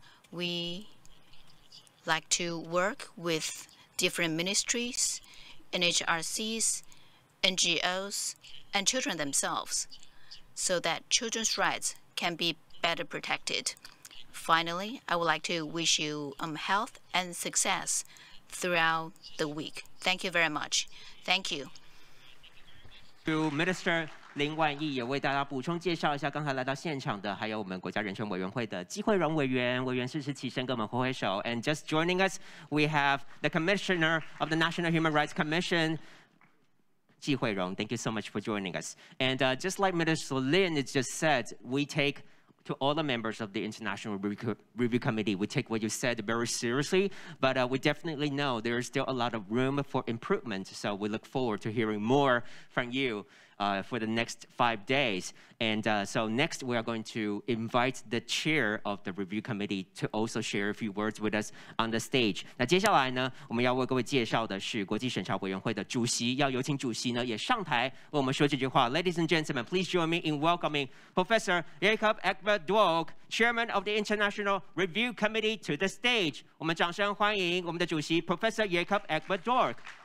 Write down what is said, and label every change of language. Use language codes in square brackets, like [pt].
[en] We like to work with different ministries, NHRCs, NGOs, and children themselves, so that children's rights can be better protected. Finally, I would like to wish you health and success throughout the week. Thank you very much. Thank you. To Minister [zh] 林万益也为大家补充介绍一下，刚才来到现场的还有我们国家人权委员会的季惠荣委员，委员适时起身跟我们挥挥手。 [en] And just joining us, we have the Commissioner of the National Human Rights Commission, 季惠荣. Thank you so much for joining us. And just like Minister Lin just said, we take to all the members of the International Review Committee, we take what you said very seriously, but we definitely know there is still a lot of room for improvement. So we look forward to hearing more from you for the next 5 days. And so next we are going to invite the chair of the review committee to also share a few words with us on the stage. [zh] 那接下来呢，我们要为各位介绍的是国际审查委员会的主席，要有请主席呢也上台为我们说这句话。 [en] Ladies and gentlemen, please join me in welcoming Professor Jacob Egbert-Dork, Chairman of the International Review Committee, to the stage. [zh] 我们掌声欢迎我们的主席 Professor Jacob Egbert-Dork.